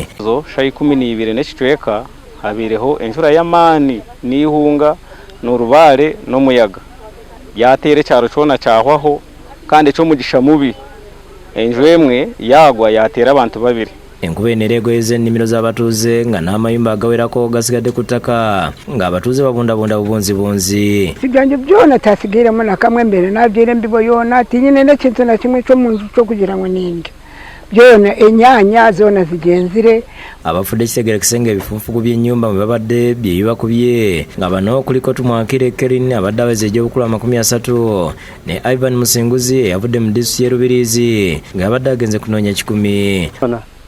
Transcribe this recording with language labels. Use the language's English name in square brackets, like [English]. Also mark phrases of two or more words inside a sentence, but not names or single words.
[Nyankole] Zo shayi 12 n'ekicweka habireho enjura y'amaani n'ihunga n'orubaare n'omuyaga yateere kyaro kyona kyahwaho kandi ekyomugisha mubi enjura emwe yagwa yateera abantu 2. [Ganda] Enkuba eneregoyeza ennimiro z'abatuuze nga n'amayumba agawerako gasigadde ku ttaka ng'abatuuze babundabunda bubunzibunzi. [Nyankole] Siganje byona tasigairemu nakamwe mbere nabyera embibo yona tinyine n'ekintu na kimwe ky'omunju ky'okugira ngo ninge byona enyaanya zona zigenzire. [Ganda] Abafudde kitegere kisenga ebifunfugu by'ennyumba mwe babadde bye bibakubye nga bano kuliko Tumwakire Kerin abadde aweza egy'obukulu 30 ne Ivan Musinguzi eyavudde mu disitulikiti y'e Rubirizi ng'abadde agenze kunoonya 10.